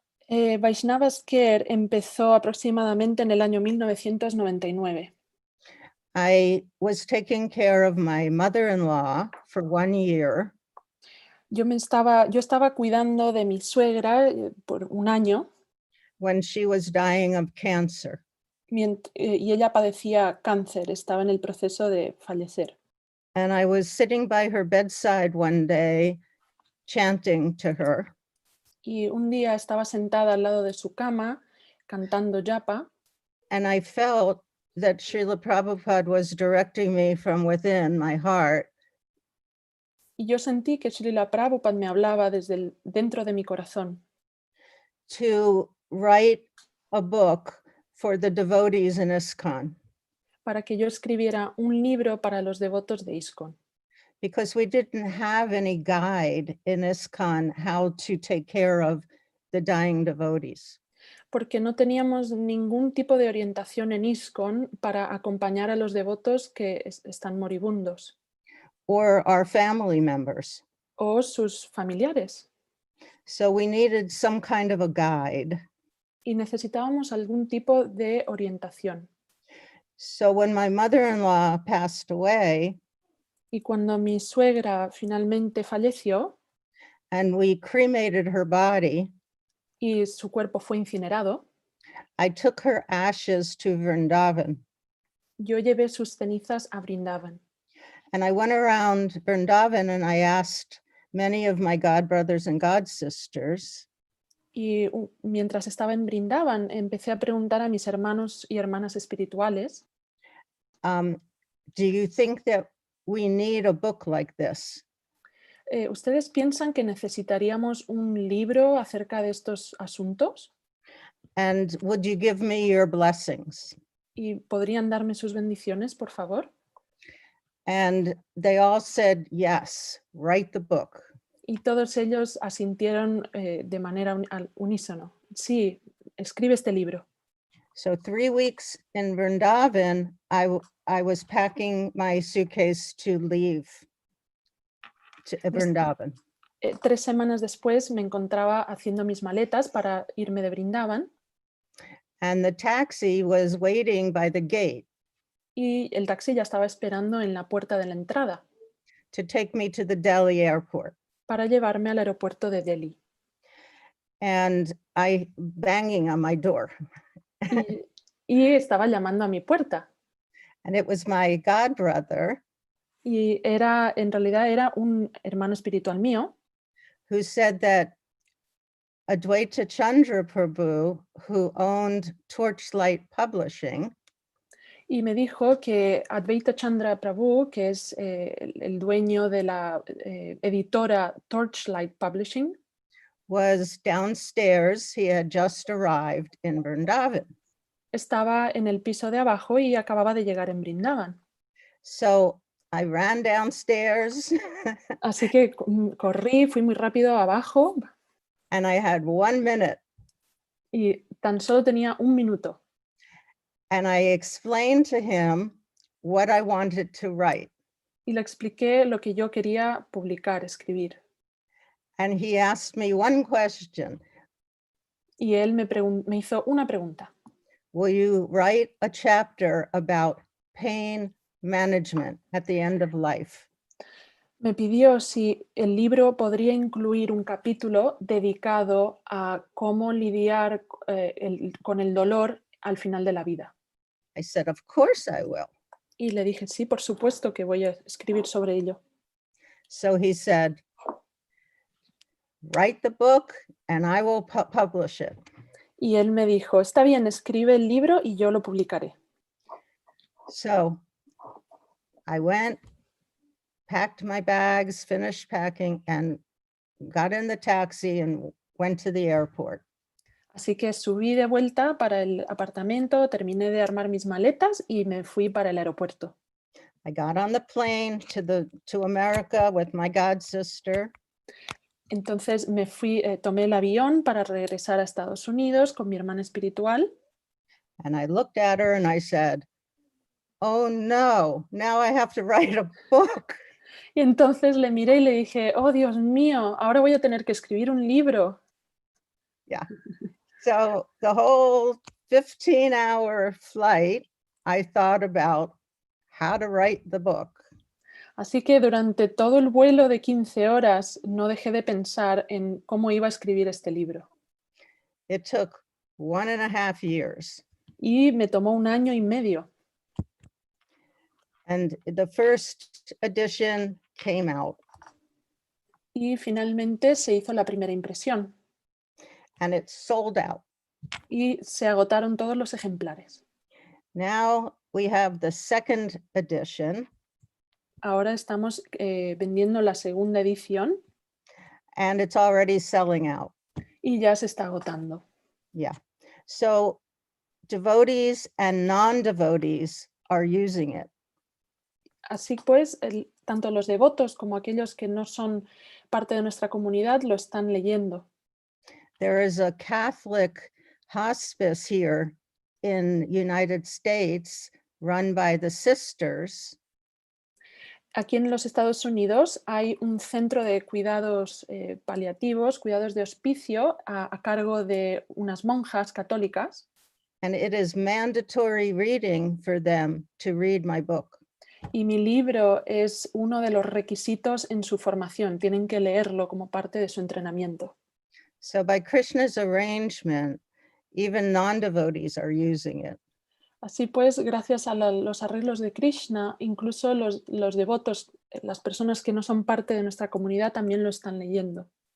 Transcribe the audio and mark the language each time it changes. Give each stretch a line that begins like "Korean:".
Spanish: Vaishnava's Care empezó aproximadamente en el año 1999.
English: I was taking care of my mother-in-law for 1 year.
Spanish: Yo estaba cuidando de mi suegra por un año.
English: When she was dying of cancer.
Spanish: Y ella padecía cáncer, estaba en el proceso de fallecer.
English: And I was sitting by her bedside one day, chanting to her.
Spanish: Y un día estaba sentada al lado de su cama, cantando japa.
English: And I felt that Srila Prabhupada was directing me from within my heart.
Spanish: Y yo sentí que Srila Prabhupada me hablaba desde dentro de mi corazón.
English: To write a book for the devotees in ISKCON.
Spanish: Para que yo escribiera un libro para los devotos de ISKCON.
English: Because we didn't have any guide in ISKCON how to take care of the dying devotees.
Spanish: Porque no teníamos ningún tipo de orientación en ISKCON para acompañar a los devotos que están moribundos.
English: Or our family members.
Spanish: O sus familiares.
English: So we needed some kind of a guide.
Spanish: Y necesitábamos algún tipo de orientación.
English: So when my mother-in-law passed away,
Spanish: y cuando mi suegra finalmente falleció,
English: and we cremated her body,
Spanish: y su cuerpo fue incinerado,
English: I took her ashes to Vrindavan.
Spanish: Yo llevé sus cenizas a Vrindavan.
English: And I went around Vrindavan and I asked many of my god brothers and god sisters.
Spanish: Y mientras estaba en Vrindavan, empecé a preguntar a mis hermanos y hermanas espirituales.
English: Do you think that we need a book like this?
Spanish: ¿Ustedes piensan que necesitaríamos un libro acerca de estos asuntos?
English: And would you give me your blessings?
Spanish: ¿Y podrían darme sus bendiciones, por favor?
English: And they all said, yes, write the book.
Spanish: Y todos ellos asintieron de manera al unísono. Sí, escribe este libro.
English: So 3 weeks in Vrindavan, I was packing my suitcase to leave to Vrindavan.
Spanish: 3 semanas después me encontraba haciendo mis maletas para irme de Vrindavan.
English: And the taxi was waiting by the gate.
Spanish: Y el taxi ya estaba esperando en la puerta de la entrada.
English: To take me to the Delhi airport.
Spanish: Para llevarme al aeropuerto de Delhi.
English: And I banging on my door.
Spanish: Y estaba llamando a mi puerta.
English: And it was my god brother.
Spanish: Y en realidad era un hermano espiritual mío.
English: Who said that Advaita Chandra Prabhu, who owned Torchlight Publishing.
Spanish: Y me dijo que Advaita Chandra Prabhu, que es el dueño de la editora Torchlight Publishing,
English: was downstairs. He had just arrived in Vrindavan.
Spanish: estaba en el piso de abajo y acababa de llegar en Brindavan.
English: So I ran downstairs
Spanish: Así que corrí, fui muy rápido abajo
English: and I had 1 minute.
Spanish: y tan solo tenía 1 minuto.
English: And I explained to him what I wanted to write.
Spanish: Y le expliqué lo que yo quería publicar, escribir.
English: And he asked me one question.
Spanish: Y él me hizo una pregunta.
English: Will you write a chapter about pain management at the end of life?
Spanish: Me pidió si el libro podría incluir un capítulo dedicado a cómo lidiar con el dolor al final de la vida.
English: I said, of course I will.
Spanish: Y le dije, sí, por supuesto que voy a escribir sobre ello.
English: So he said, write the book and I will publish it.
Spanish: Y él me dijo, está bien, escribe el libro y yo lo publicaré.
English: So I went, packed my bags, finished packing, and got in the taxi and went to the airport.
Spanish: Así que subí de vuelta para el apartamento, terminé de armar mis maletas y me fui para el aeropuerto.
English: I got on the plane to America with my god sister.
Spanish: Entonces me fui, tomé el avión para regresar a Estados Unidos con mi hermana espiritual.
English: And I looked at her and I said, oh no, now I have to write a book.
Spanish: Y entonces le miré y le dije, oh Dios mío, ahora voy a tener que escribir un libro. Yeah.
English: So the whole 15-hour flight, I thought about how to write the book.
Spanish: Así que durante todo el vuelo de 15 horas no dejé de pensar en cómo iba a escribir este libro.
English: It took 1.5 years.
Spanish: Y me tomó 1 año y medio.
English: And the first edition came out.
Spanish: Y finalmente se hizo la primera impresión.
English: And it sold out.
Spanish: Y se agotaron todos los ejemplares.
English: Now we have the second edition.
Spanish: Ahora estamos vendiendo la segunda edición.
English: And it's already selling out.
Spanish: Y ya se está agotando. Yeah.
English: So devotees and non-devotees are using it.
Spanish: Así pues, tanto los devotos como aquellos que no son parte de nuestra comunidad lo están leyendo.
English: There is a Catholic hospice here in United States run by the sisters.
Spanish: Aquí en los Estados Unidos hay un centro de cuidados paliativos, cuidados de hospicio, a cargo de unas monjas católicas.
English: And it is mandatory reading for them to read my book.
Spanish: Y mi libro es uno de los requisitos en su formación. Tienen que leerlo como parte de su entrenamiento.
English: So by Krishna's arrangement, even non-devotees are using it.
Spanish: Así pues, gracias a los arreglos de Krishna, incluso los devotos, las personas que no son parte de nuestra comunidad, también lo están leyendo.